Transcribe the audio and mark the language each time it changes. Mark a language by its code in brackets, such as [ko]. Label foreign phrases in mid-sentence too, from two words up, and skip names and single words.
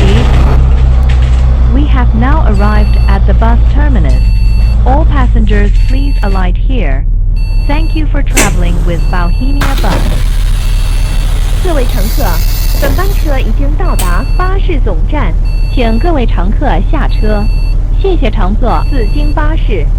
[en] We have now arrived at the bus terminus. All passengers please alight here. Thank you for traveling with Bohemia Bus. [zh] 各位乘客，本班车已经到达巴士总站，請各位乘客下車，謝謝乘坐紫荊巴士。